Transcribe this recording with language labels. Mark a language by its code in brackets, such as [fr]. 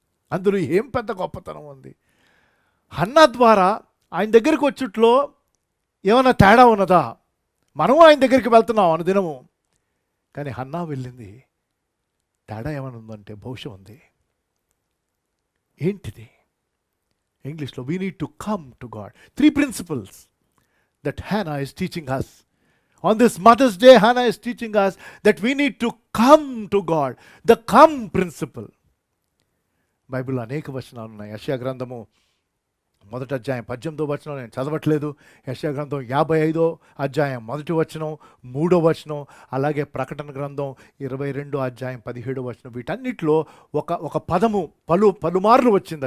[te] అందులో ఏం పెద్ద గొప్పతనం ఉంది? హన్నా ద్వారా ఆయన దగ్గరికి వచ్చుట్లో ఏమైనా తేడా ఉన్నదా? మనం ఆయన దగ్గరికి వెళ్తున్నాం అనుదినము, కానీ హన్నా వెళ్ళింది తేడా ఏమైనా ఉందంటే బహుశా ఉంది. ఏంటిది? ఇంగ్లీష్లో [en] We need to come to God. 3 principles that Hannah is teaching us. On this Mother's Day, Hannah is teaching us that we need to come to God. The come principle. [te] బైబిల్లో అనేక వచనాలు ఉన్నాయి. యెషయా గ్రంథము 1వ అధ్యాయం 18వ వచనం నేను చదవట్లేదు. యెషయా గ్రంథం 55వ అధ్యాయం 1వ వచనం, 3వ వచనం, అలాగే ప్రకటన గ్రంథం 22వ అధ్యాయం 17వ వచనం. వీటన్నిటిలో ఒక పదము పలుమార్లు వచ్చింది.